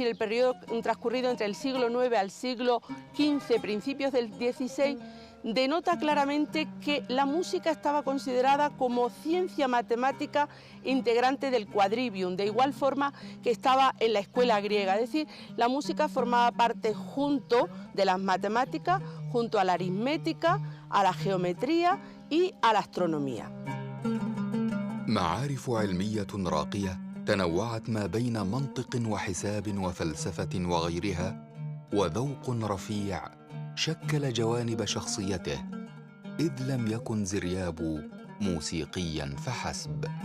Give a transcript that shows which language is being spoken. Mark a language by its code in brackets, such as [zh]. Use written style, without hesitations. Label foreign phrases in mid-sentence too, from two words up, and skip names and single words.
[es] el periodo transcurrido entre el siglo IX al siglo XV, principios del XVI, denota claramente que la música estaba considerada como ciencia matemática integrante del quadrivium, de igual forma que estaba en la escuela griega, es decir, la música formaba parte junto de las matemáticas, junto a la aritmética, a la geometría y a la astronomía. [ar] معارف علمية راقية تنوعت ما بين منطق وحساب وفلسفة وغيرها، وذوق رفيع شكل جوانب شخصيته، إذ لم يكن زرياب موسيقياً فحسب.